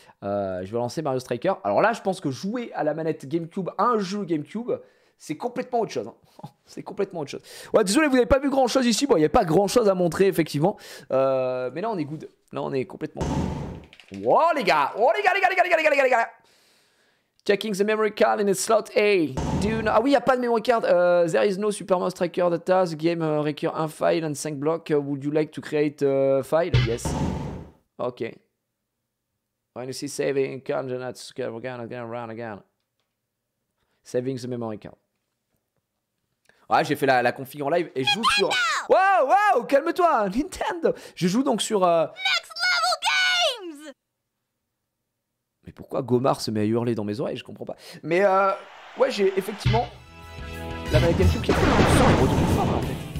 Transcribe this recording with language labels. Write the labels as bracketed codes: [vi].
[fr] Je vais lancer Mario Striker. Alors là, je pense que jouer à la manette GameCube à un jeu GameCube, c'est complètement autre chose. Hein. C'est complètement autre chose. Ouais, désolé, vous n'avez pas vu grand chose ici. Bon, il n'y a pas grand chose à montrer, effectivement. Mais là, on est good. Là, on est complètement. Oh, les gars. Oh, les gars, les gars, les gars, les gars, les gars, les gars. [en] Checking the memory card in its slot A. [fr] Ah oui, il n'y a pas de memory card. [en] There is no Super Mario Striker data. The game require un file and 5 blocks. Would you like to create a file? Yes. Ok. When you see saving, again, run again. Saving the memory card. [fr] Ouais, j'ai fait la config en live et je joue sur. Wow, wow, calme-toi, Nintendo. Je joue donc sur. [en] Next level games. [fr] Mais pourquoi Gomar se met à hurler dans mes oreilles? Je comprends pas. Mais ouais, j'ai effectivement la manette GameCube qui a fait le sang et retourne fort en fait.